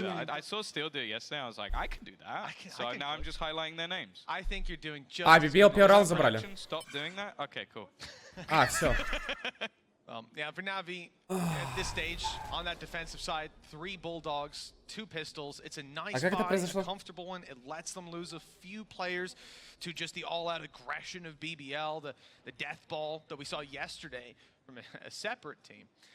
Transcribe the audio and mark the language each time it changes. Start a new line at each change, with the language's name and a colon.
English: I saw Steel do it yesterday. I was like, I can do that. So now I'm just highlighting their names.
Russian: А, BBL первый раунд забрали.
English: Stop doing that. Okay, cool.
Russian: А, все.
English: Yeah, for Navi, at this stage, on that defensive side, 3 Bulldogs, 2 pistols. It's a nice
Russian: как это
English: buy, a
Russian: произошло?
English: comfortable one. It lets them lose a few players to just the all-out aggression of BBL, the death ball that we saw yesterday from a separate team.